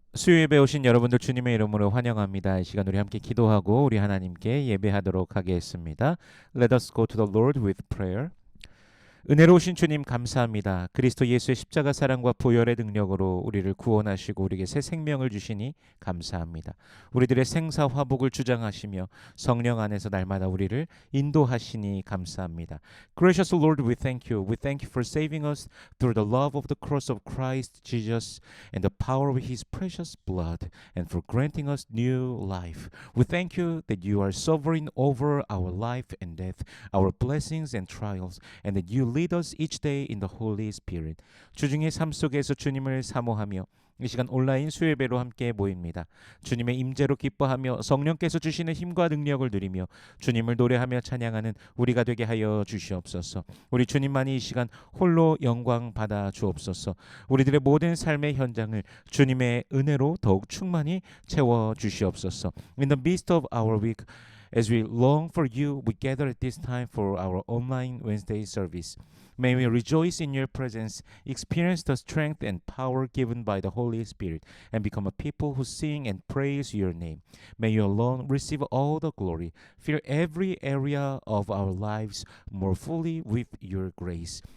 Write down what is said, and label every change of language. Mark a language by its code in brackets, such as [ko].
[ko] 수요예배 오신 여러분들 주님의 이름으로 환영합니다. 이 시간 우리 함께 기도하고 우리 하나님께 예배하도록 하겠습니다. [en] Let us go to the Lord with prayer. [ko] 은혜로우신 주님 감사합니다. 그리스도 예수의 십자가 사랑과 보혈의 능력으로 우리를 구원하시고 우리에게 새 생명을 주시니 감사합니다. 우리들의 생사 화복을 주장하시며 성령 안에서 날마다 우리를 인도하시니 감사합니다. [en] Gracious Lord, we thank you. We thank you for saving us through the love of the cross of Christ Jesus and the power of His precious blood, and for granting us new life. We thank you that you are sovereign over our life and death, our blessings and trials, and that you lead us each day in the Holy Spirit. [ko] 주중의 삶 속에서 주님을 사모하며 이 시간 온라인 수요예배로 함께 모입니다. 주님의 임재로 기뻐하며 성령께서 주시는 힘과 능력을 누리며 주님을 노래하며 찬양하는 우리가 되게 하여 주시옵소서. 우리 주님만이 이 시간 홀로 영광 받아 주옵소서. 우리들의 모든 삶의 현장을 주님의 은혜로 더욱 충만히 채워 주시옵소서. [en] In the midst of our week, as we long for you, we gather at this time for our online Wednesday service. May we rejoice in your presence, experience the strength and power given by the Holy Spirit, and become a people who sing and praise your name. May you alone receive all the glory. Fill every area of our lives more fully with your grace.